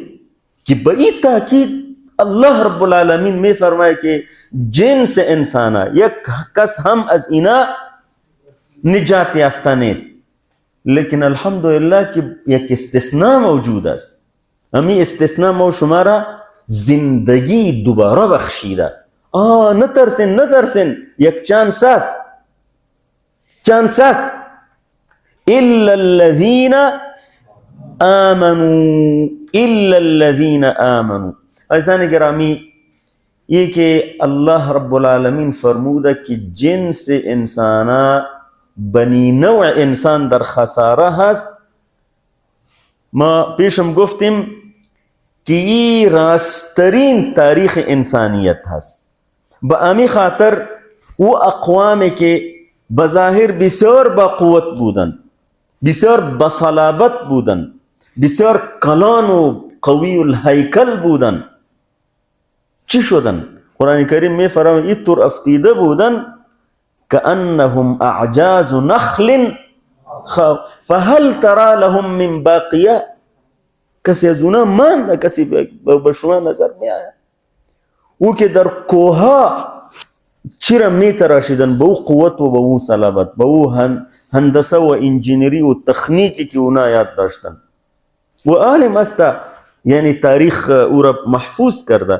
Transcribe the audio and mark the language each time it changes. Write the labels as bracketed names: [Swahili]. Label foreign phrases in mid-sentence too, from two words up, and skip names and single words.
[Persian] که به این تاکید [Arabic] الله رب العالمین [Persian] می فرماید که جنس انسانا یک کس هم از اینا نجات یافته نیست، لیکن الحمدلله که یک استثناء موجود است. امی استثناء ما شما را زندگی دوباره بخشیده. نترسین، یک چانس است، [Arabic] الا الذین آمنوا. [Persian] عزیزان گرامی، یہ کہ [Arabic] اللہ رب العالمین [Persian] فرموده که جنس انسانا بنی نوع انسان در خساره هست. ما پیشم گفتیم که این راسترین تاریخ انسانیت هست. به امی خاطر او اقوامی که بظاهر بسیار با قوت بودن، بسیار بصلابت بودن، بسیار کلان و قوی الهیکل بودن، چی شدن؟ قرآن کریم می فرماید اینطور افتیده بودن [Arabic] کأنهم اعجاز نخل فهل ترى لهم من باقیه. [Persian] کسی از اونا مانده؟ کسی به شما نظر می آید؟ او که در کوها چرا می تراشیدن به او قوت و به او صلابت، به او هندسه و انجینری و تخنیکی که اونا یاد داشتن و عالم است، یعنی تاریخ او را محفوظ کرده.